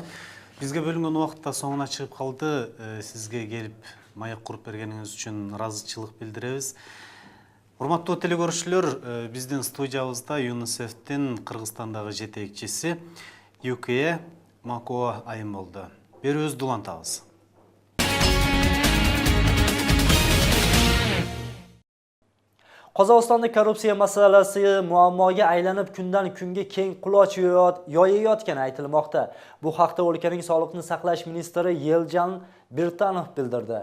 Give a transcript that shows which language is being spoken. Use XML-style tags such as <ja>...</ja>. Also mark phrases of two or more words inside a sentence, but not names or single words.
<ky>Бизге бөлүнгөн убакытта соңуна чыгып калды. Сизге келип маек куруп бергениңиз үчүн ыраазычылык билдиребиз. Урматтуу телекөрүүчүлөр, биздин студиябызда ЮНИСЕФтин Кыргызстандагы жетекчиси Юкия Макоа айым болду. Берүүбүздү улантабыз.</ky> <uz>Qozog'istonda korrupsiya masalasi muammoga aylanib kundan kunga keng quloch yoyayotgani aytilmoqda. Bu haqda o'lkaning sog'liqni saqlash ministri Yeljan Birtanov bildirdi.</uz>